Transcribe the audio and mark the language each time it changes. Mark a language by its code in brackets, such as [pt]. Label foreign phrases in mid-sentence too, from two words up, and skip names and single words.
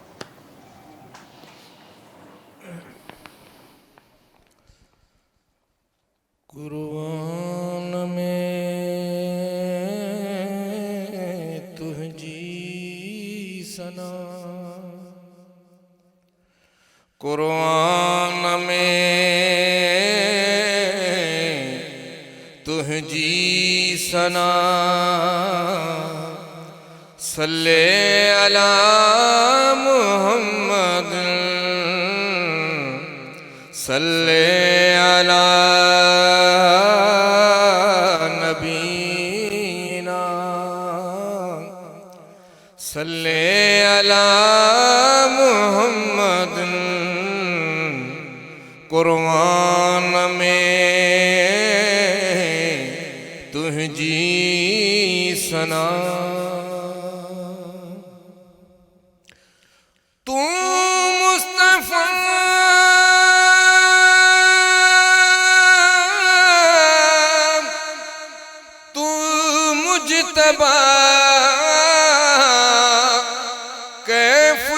[ur] कुरान में तुझी सना, कुरान में तुझी सना, [ar] صلِّ على محمد، صلِّ على صلِّ على محمد. [ur] कुरान में तुझी सना, तू मुस्तफा तू मुजतबा के